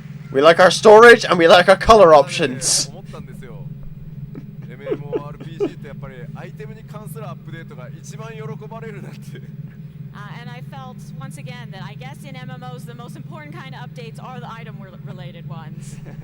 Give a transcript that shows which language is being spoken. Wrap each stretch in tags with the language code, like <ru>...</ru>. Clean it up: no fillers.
<en>We like our storage and we like our color options.</en> <ja>思ったんですよ。 MMORPG ってやっぱりアイテムに関するアップデートが一番喜ばれるなって。</ja> <en>And I felt once again that I guess in MMOs the most important kind of updates are the item-related ones.</en>